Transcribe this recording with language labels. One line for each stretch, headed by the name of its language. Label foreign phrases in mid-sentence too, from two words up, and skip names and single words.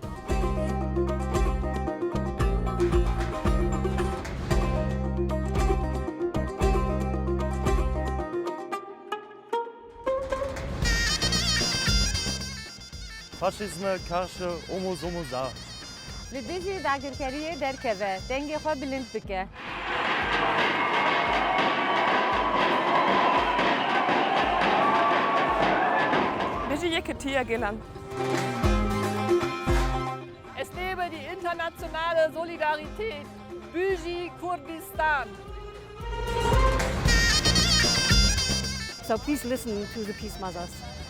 Turkish: Faşizme karşı omuz omuza.
Kurdish: Li dijî dagirkeriyê derkeve, dengê xwe bilind bike. Biji yekitiya gelan.
German: Es lebe die internationale Solidarität.
Kurdish: Biji Kurdistan.
English: So please listen to the peace mothers.